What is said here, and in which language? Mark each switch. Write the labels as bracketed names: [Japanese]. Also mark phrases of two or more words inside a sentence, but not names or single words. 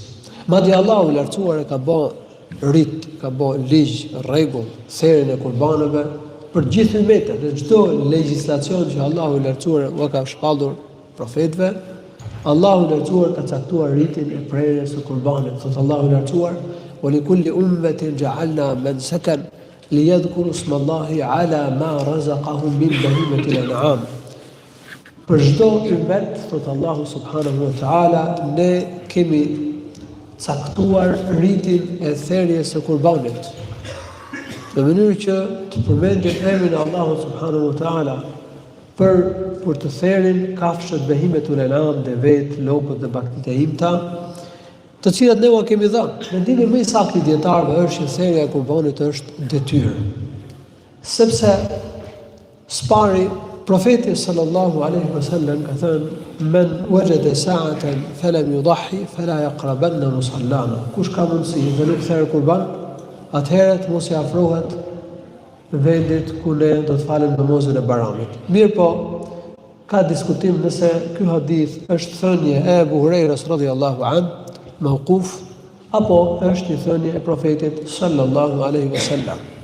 [Albanian] Madje Allahu i lartësuar e ka bë rit, ka bë ligj, rregull, thërrjen e qurbanëve për gjithë ummetet, në çdo legjislacion që Allahu i lartësuar u ka shpallur profetëve, Allahu i lartësuar ka caktuar ritin e prerjes së qurbanit. Thot Allahu i lartësuar: [Arabic] "ولكل أمة جعلنا منسكا ليذكروا اسم الله على ما رزقهم من بهيمة الأنعام." [Albanian] Për çdo ummet, thot Allahu [Arabic] سبحانه وتعالى, [Albanian] ne kemi caktuar ritin e thërrjes së qurbanit, në mënyrë që të përmendet emrin e Allahut [Arabic] سبحانه وتعالى [Albanian] për të thërrin kafshët [Arabic] بهيمة الأنعام, [Albanian] devet, lopët dhe baktit e imta, të cilat ne u kemi dhënë. Mendimi më i saktë i dietarëve është që thërrja e qurbanit është detyrë. Sepse spari profeti [Arabic] صلى الله عليه وسلم [Albanian] ka thënë: [Arabic] "من وجد سعة فلم يضح فلا يقربن مصلانا." [Albanian] Kush ka mundësi dhe nuk thërr qurban, atëherë mos i afrohet vendit ku ne do të falem namazin e Baramit. Mirë po, ka diskutim nëse ky hadith është thënie e Abu Hurajras [Arabic] رضي الله عنه, [Albanian] mauquf, apo është një thënie e profetit [Arabic] صلى الله عليه وسلم.